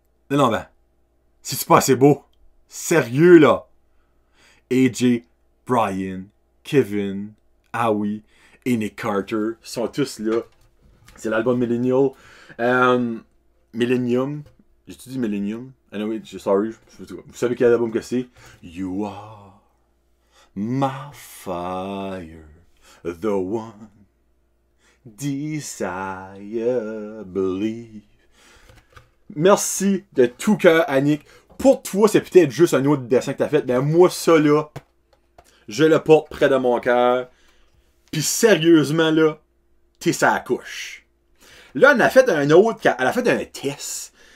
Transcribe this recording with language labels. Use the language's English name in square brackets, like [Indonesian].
[French] Non, c'est pas assez beau. Sérieux, là. AJ, Brian, Kevin, Howie et Nick Carter sont tous là. C'est l'album Millennial. Millennium. J'ai-tu dit Millennium? [English] Anyway, sorry. [French] Vous savez quel album que c'est? [English] You are my fire, the one desire, believe. [French] Merci de tout cœur, Annick. Pour toi, c'est peut-être juste un autre dessin que t'as fait, mais moi, ça, là, je le porte près de mon cœur. Puis sérieusement, là, t'es sa couche. Là, elle a fait un autre, elle a fait un test.